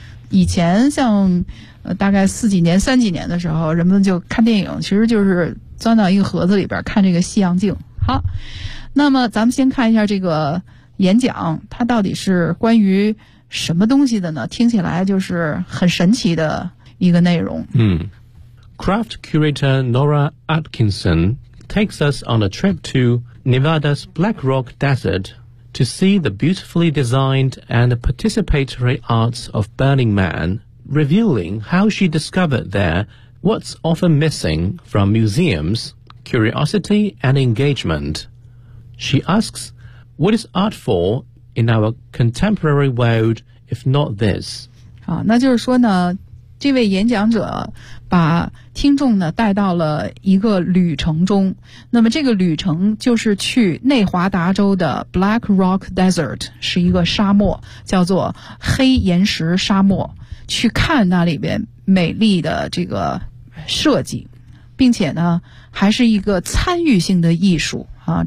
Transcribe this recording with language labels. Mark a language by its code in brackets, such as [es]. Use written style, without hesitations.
[zh] 以前像大概四几年三几年的时候，人们就看电影其实就是钻到一个盒子里边看这个西洋镜。好，那么咱们先看一下这个演讲，它到底是关于什么东西的呢？听起来就是很神奇的一个内容。 [en] 嗯， Craft curator Nora Atkinson takes us on a trip to Nevada's Black Rock DesertTo see the beautifully designed and participatory arts of Burning Man, revealing how she discovered there what's often missing from museums, curiosity and engagement. She asks, what is art for in our contemporary world if not this? [zh] 好，那就是说呢，这位演讲者把听众呢带到了一个旅程中，那么这个旅程就是去内华达州的 Black Rock Desert， 是一个沙漠，叫做黑岩石沙漠，去看那里边美丽的这个设计，并且呢还是一个参与性的艺术啊。